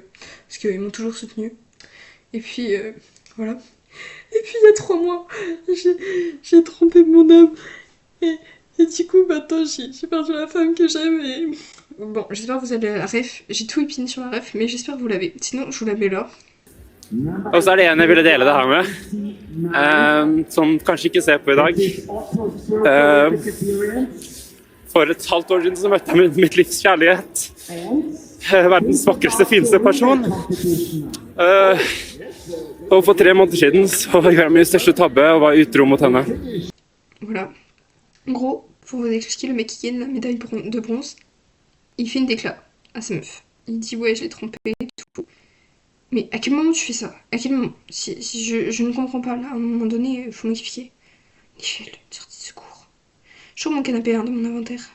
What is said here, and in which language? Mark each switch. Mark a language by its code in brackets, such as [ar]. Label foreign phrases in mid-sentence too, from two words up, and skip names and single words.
[fr] Parce qu'ils m'ont toujours soutenue. Et puis voilà. Et puis il y a 3 mois, j'ai trompé mon homme. Et du coup, maintenant j'ai perdu la femme que j'aime. Et... Bon, j'espère que vous avez la ref. J'ai tout épiné sur la ref, mais j'espère que vous l'avez. Sinon, je vous la mets là. [no] Og så er det en jeg ville dele det her med, som kanskje ikke ser på i dag. For et halvt år siden så møtte jeg mitt livs kjærlighet. Verdens vakreste, fineste person. Og for 3 måneder siden så gjorde jeg min største tabbe og var utro mot henne. [fr] Voilà. En gros, pour vous expliquer, le mec qui gagne la médaille de bronze, il fait une déclat à sa meuf. Il dit ouais, je l'ai trompé et tout. Mais à quel moment tu fais ça? À quel moment? Si je ne comprends pas, là, à un moment donné, il faut m'expliquer. Michel, sortie de secours. Je trouve mon canapé dans mon inventaire.